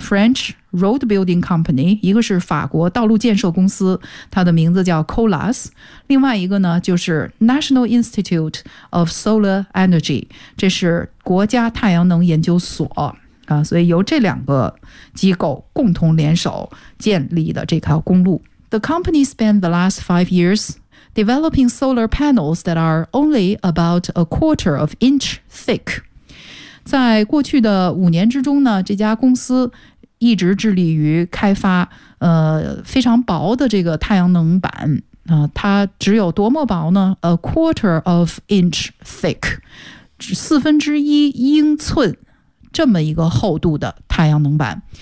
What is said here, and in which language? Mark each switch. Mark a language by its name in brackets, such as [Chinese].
[Chinese] French Road Building Company， 一个是法国道路建设公司，它的名字叫 Colas， 另外一个呢就是 National Institute of Solar Energy， 这是国家太阳能研究所啊。所以由这两个机构共同联手建立的这条公路。 [English] The company spent the last 5 years developing solar panels that are only about a quarter of inch thick。 [Chinese] 在过去的五年之中呢，这家公司一直致力于开发非常薄的这个太阳能板。它只有多么薄呢 ？ [English] A quarter of inch thick， [Chinese] 四分之一英寸这么一个厚度的太阳能板。